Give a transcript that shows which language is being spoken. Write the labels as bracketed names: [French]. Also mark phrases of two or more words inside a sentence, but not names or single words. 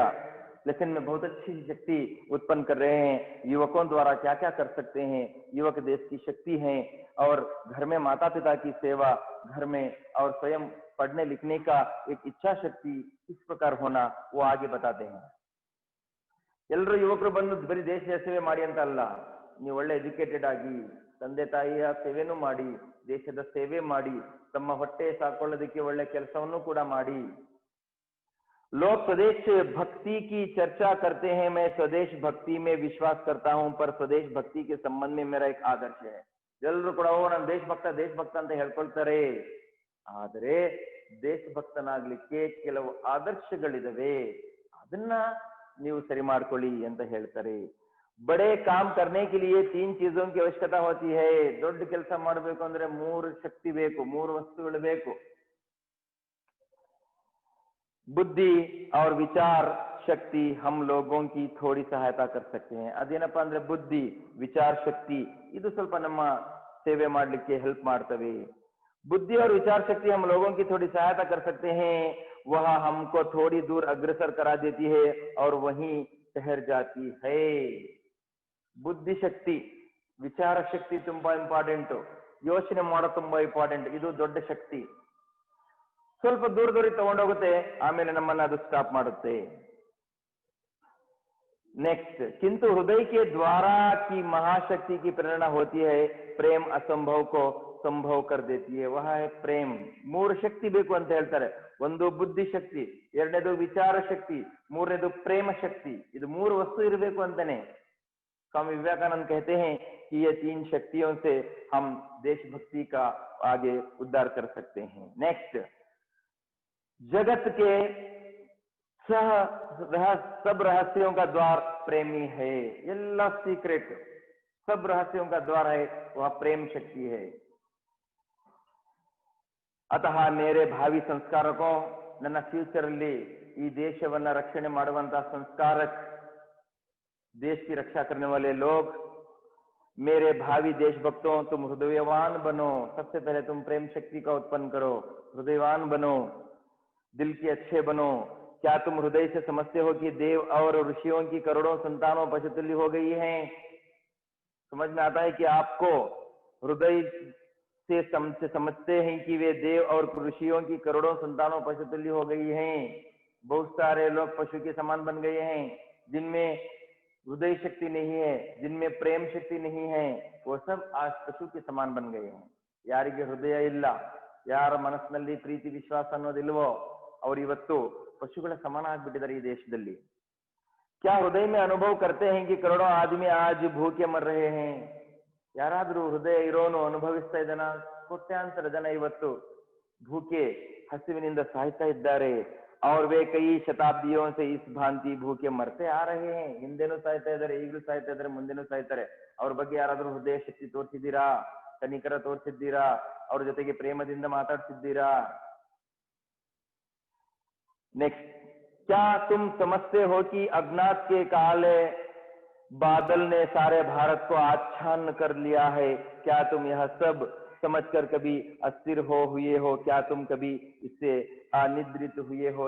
[Hindi] लेकिन में बहुत अच्छी शक्ति उत्पन्न कर रहे हैं, युवकों द्वारा क्या क्या कर सकते हैं, युवक देश की शक्ति हैं। और घर में माता पिता की सेवा, घर में और स्वयं पढ़ने लिखने का एक इच्छा शक्ति किस प्रकार होना, वो आगे बताते हैं। [Kannada] ಎಲ್ಲರೂ ಯುವಕರು ಬಂದು ಬರೀ ದೇಶ ಸೇವೆ ಮಾಡಿ ಅಂತ ಅಲ್ಲ, ನೀವು ಒಳ್ಳೆ ಎಜುಕೇಟೆಡ್ ಆಗಿ ತಂದೆ ತಾಯಿಯ ಸೇವೆನೂ ಮಾಡಿ, ದೇಶದ ಸೇವೆ ಮಾಡಿ, ತಮ್ಮ ಹೊಟ್ಟೆ ಸಾಕೊಳ್ಳೋದಕ್ಕೆ ಒಳ್ಳೆ ಕೆಲಸವನ್ನು ಕೂಡ ಮಾಡಿ। [Hindi] लोग स्वदेश भक्ति की चर्चा करते हैं, मैं स्वदेश भक्ति में विश्वास करता हूं, पर स्वदेश भक्ति के संबंध में मेरा एक आदर्श है। [Kannada] ಎಲ್ಲರೂ ಕೂಡ ನಾನು ದೇಶಭಕ್ತ ಅಂತ ಹೇಳ್ಕೊಳ್ತಾರೆ, ಆದರೆ ದೇಶಭಕ್ತನಾಗ್ಲಿಕ್ಕೆ ಕೆಲವು ಆದರ್ಶಗಳಿದಾವೆ, ಅದನ್ನ ನೀವು ಸರಿ ಮಾಡ್ಕೊಳ್ಳಿ ಅಂತ ಹೇಳ್ತಾರೆ। [Hindi] बड़े काम करने के लिए 3 चीजों की आवश्यकता होती है। [Kannada] ದೊಡ್ಡ ಕೆಲಸ ಮಾಡಬೇಕು ಅಂದ್ರೆ 3 ಶಕ್ತಿ ಬೇಕು, 3 ವಸ್ತುಗಳು ಬೇಕು। [Hindi] बुद्धि और विचार शक्ति हम लोगों की थोड़ी सहायता कर सकते हैं। [Kannada] ಅದೇನಪ್ಪ ಅಂದ್ರೆ ಬುದ್ಧಿ, ವಿಚಾರ ಶಕ್ತಿ, ಇದು ಸ್ವಲ್ಪ ನಮ್ಮ ಸೇವೆ ಮಾಡಲಿಕ್ಕೆ ಹೆಲ್ಪ್ ಮಾಡ್ತವೆ। [Hindi] बुद्धि और विचार शक्ति हम लोगों की थोड़ी सहायता कर सकते हैं, वह हमको थोड़ी दूर अग्रसर करा देती है और वहीं ठहर जाती है। [Kannada] ಬುದ್ಧಿ ಶಕ್ತಿ, ವಿಚಾರ ಶಕ್ತಿ ತುಂಬಾ ಇಂಪಾರ್ಟೆಂಟ್, ಯೋಚನೆ ಮಾಡೋದು ತುಂಬಾ ಇಂಪಾರ್ಟೆಂಟ್, ಇದು ದೊಡ್ಡ ಶಕ್ತಿ। ಸ್ವಲ್ಪ ದೂರದವರೆಗೆ ತಗೊಂಡೋಗುತ್ತೆ, ಆಮೇಲೆ ನಮ್ಮನ್ನ ಅದು ಸ್ಟಾಪ್ ಮಾಡುತ್ತೆ। [Hindi] नेक्स्ट, किंतु हृदय के द्वारा की महाशक्ति की प्रेरणा होती है, प्रेम असंभव को संभव कर देती है, वह है प्रेम। [Kannada] 3 ಶಕ್ತಿ ಬೇಕು ಅಂತ ಹೇಳ್ತಾರೆ, ಒಂದು ಬುದ್ಧಿ ಶಕ್ತಿ, ಎರಡನೇದು ವಿಚಾರ ಶಕ್ತಿ, ಮೂರನೇದು ಪ್ರೇಮ ಶಕ್ತಿ। ಇದು 3 ವಸ್ತು ಇರಬೇಕು ಅಂತಾನೆ [Hindi] स्वामी विवेकानंद कहते हैं कि ये 3 शक्तियों से हम देशभक्ति का आगे उद्धार कर सकते हैं। नेक्स्ट, जगत के सब रहस्यों का द्वार प्रेमी है, ಎಲ್ಲ सीक्रेट सब रहस्यों का द्वार है, वह प्रेम शक्ति है। अतः मेरे भावी संस्कारकों, [Kannada] ನನ್ನ ಫ್ಯೂಚರ್ ಅಲ್ಲಿ ಈ ದೇಶವನ್ನ ರಕ್ಷಣೆ ಮಾಡುವಂತಹ ಸಂಸ್कारक, [Hindi] देश की रक्षा करने वाले लोग, मेरे भावी देशभक्तों, तुम हृदयवान बनो। सबसे पहले तुम प्रेम शक्ति का उत्पन्न करो, हृदयवान बनो, दिल के अच्छे बनो। क्या तुम हृदय से समझते हो कि देव और ऋषियों की करोड़ों संतानों पशुतुल्य हो गई हैं? समझ में आता है कि आपको हृदय से समझते हैं कि वे देव और ऋषियों की करोड़ों संतानों पशुतुल्य हो गई हैं। बहुत सारे लोग पशु के समान बन गए हैं, जिनमें हृदय शक्ति नहीं है, जिनमें प्रेम शक्ति नहीं है, वो सब आज पशु के समान बन गए हैं। [Kannada] ಯಾರಿಗೆ ಹೃದಯ ಇಲ್ಲ, ಯಾರ ಮನಸ್ಸಿನಲ್ಲಿ ಪ್ರೀತಿ ವಿಶ್ವಾಸ ಅನ್ನೋದಿಲ್ವೋ ಅವರು ಇವತ್ತು ಪಶುಗಳ ಸಮಾನ ಆಗ್ಬಿಟ್ಟಿದ್ದಾರೆ ಈ ದೇಶದಲ್ಲಿ। [Hindi] क्या हृदय में अनुभव करते हैं कि करोड़ों आदमी आज भूखे मर रहे हैं? [Kannada] ಯಾರಾದ್ರೂ ಹೃದಯ ಇರೋನು ಅನುಭವಿಸ್ತಾ ಇದ್ದಾನ? ಕೋಟ್ಯಾಂತರ ಜನ ಇವತ್ತು [Hindi] भूखे हसिविनिंद साहित्य इद्दारे और वे कई शताब्दियों से इस भांति भूखे मरते आ रहे हैं। [Kannada] ಹಿಂದೆನೂ ಸಾಯ್ತಾ ಇದ್ದಾರೆ, ಈಗಲೂ ಸಾಯ್ತಾ ಇದ್ದಾರೆ, ಮುಂದೆನೂ ಸಾಯ್ತಾರೆ। ಅವ್ರ ಬಗ್ಗೆ ಯಾರಾದ್ರೂ ಹೃದಯ ಶಕ್ತಿ ತೋರಿಸಿದ್ದೀರಾ? ಕನಿಕರ ತೋರಿಸಿದ್ದೀರಾ? ಅವ್ರ ಜೊತೆಗೆ ಪ್ರೇಮದಿಂದ ಮಾತಾಡ್ತಿದ್ದೀರಾ? [Hindi] नेक्स्ट, क्या तुम समझते हो कि अज्ञात के काले बादल ने सारे भारत को आच्छादन कर लिया है? क्या तुम यह सब समझकर कभी अस्थिर हुए हो? क्या तुम कभी इससे अनिद्रित हुए हो?